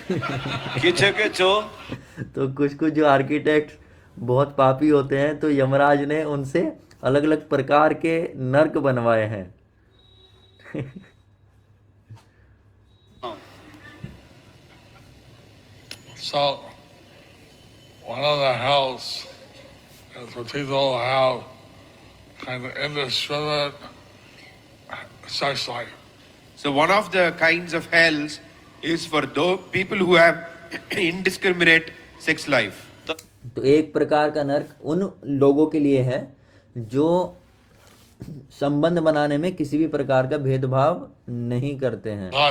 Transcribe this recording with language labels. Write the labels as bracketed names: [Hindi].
[Bangla] কিছু কিছু [Hindi] तो कुछ कुछ जो आर्किटेक्ट बहुत पापी होते हैं, तो यमराज ने उनसे अलग अलग प्रकार के नर्क बनवाए हैं। [English] So one of the hells is for people who have kind of indiscriminate sex life. So one of the kinds of hells is for those people who have indiscriminate sex life. [Hindi] तो एक प्रकार का नर्क उन लोगों के लिए है जो संबंध बनाने में किसी भी प्रकार का भेदभाव नहीं करते हैं।